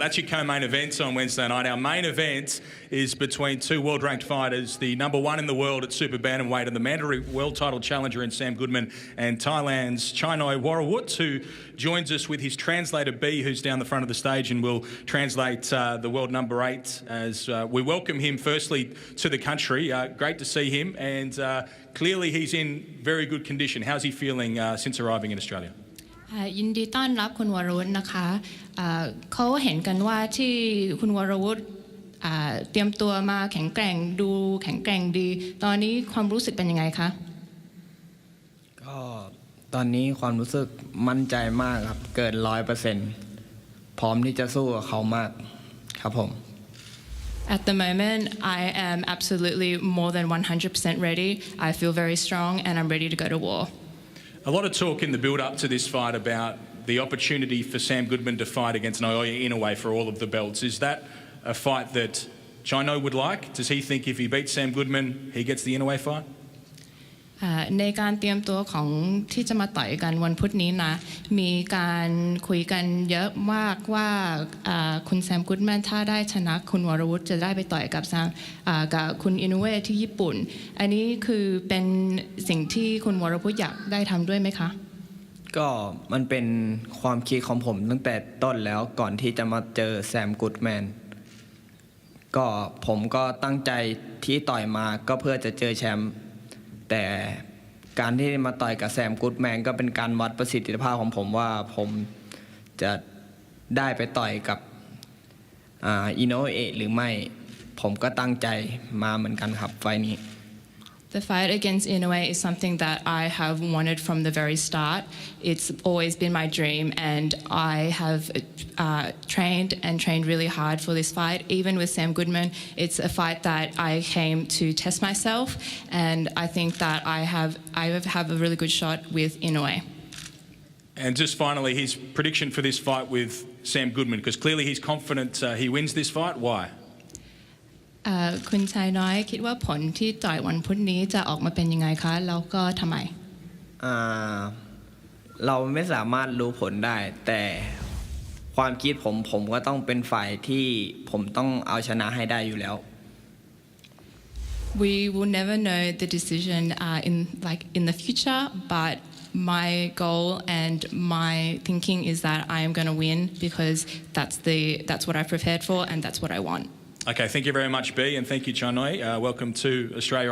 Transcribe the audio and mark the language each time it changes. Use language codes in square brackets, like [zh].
[en] That's your co-main events on Wednesday night. Our main event is between two world-ranked fighters, the number one in the world at Super Bantamweight and the mandatory world title challenger in Sam Goodman, and Thailand's Chainoi Worawut, who joins us with his translator B, who's down the front of the stage and will translate the world number 8 as we welcome him firstly to the country. Great to see him, and clearly he's in very good condition. How's he feeling since arriving in Australia? [th] ยินดีต้อนรับคุณวรวุฒินะคะเขาเห็นกันว่าที่คุณวรวุฒิเตรียมตัวมาแข็งแกร่งดูแข็งแกร่งดีตอนนี้ความรู้สึกเป็นยังไงคะก็ตอนนี้ความรู้สึกมั่นใจมากครับเกิน 100% พร้อมที่จะสู้กับเขามากครับผม [en] At the moment I am absolutely more than 100% ready. I feel very strong and I'm ready to go to war. A lot of talk in the build-up to this fight about the opportunity for Sam Goodman to fight against Naoya Inoue for all of the belts. Is that a fight that Chainoi would like? Does he think if he beats Sam Goodman, he gets the Inoue fight? [th] ในการเตรียมตัวของที่จะมาต่อยกันวันพุธนี้นะมีการคุยกันเยอะมากว่าคุณแซมกูดแมนถ้าได้ชนะคุณวรวุฒิจะได้ไปต่อยกับคุณอินุเวะที่ญี่ปุ่นอันนี้คือเป็นสิ่งที่คุณวรวุฒิอยากได้ทำด้วยไหมคะก็มันเป็นความคิดของผมตั้งแต่ต้นแล้วก่อนที่จะมาเจอแซมกูดแมนก็ผมก็ตั้งใจที่ต่อยมาก็เพื่อจะเจอแชมป์แต่ การที่มาต่อยกับแซมกู๊ดแมนก็เป็นการวัดประสิทธิภาพของผมว่าผมจะได้ไปต่อยกับอิโนเอะหรือไม่ผมก็ตั้งใจมาเหมือนกันครับไฟล์นี้ [en] The fight against Inoue is something that I have wanted from the very start. It's always been my dream, and I have trained really hard for this fight. Even with Sam Goodman, it's a fight that I came to test myself, and I think that I have a really good shot with Inoue. And just finally, his prediction for this fight with Sam Goodman, because clearly he's confident he wins this fight. Why? [th] คุณชายน้อยคิดว่าผลที่ต่อยวันพุธนี้จะออกมาเป็นยังไงคะแล้วก็ทำไม เราไม่สามารถรู้ผลได้แต่ความคิดผมก็ต้องเป็นฝ่ายที่ผมต้องเอาชนะให้ได้อยู่แล้ว [en] We will never know the decision in the future, but my goal and my thinking is that I am going to win because that's what I prepared for and that's what I want. Okay, thank you very much, B, and thank you, Chainoi. Welcome to Australia.